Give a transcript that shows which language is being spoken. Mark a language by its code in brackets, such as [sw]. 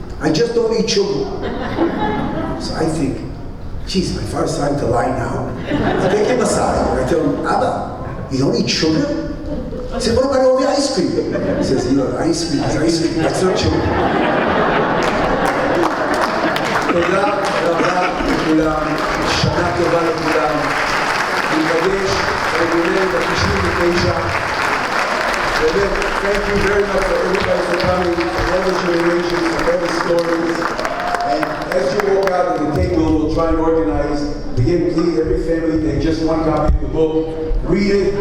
[en] I just don't eat sugar." So I think, geez, my father's starting to lie now. I take him aside and I tell him, "Abba, you don't eat sugar?" He said, "What about all the ice cream?" He says, "You know, ice cream is ice cream, that's not sugar." [he] תודה רבה לכולם, שנה טובה לכולם. ניפגש בגולל ב-99. [en] באמת, thank you very much for everybody for coming, for all the generations, for all the stories. And as you walk out of the table, we'll try and organize. Again, please, every family, take just one copy of the book. Read it.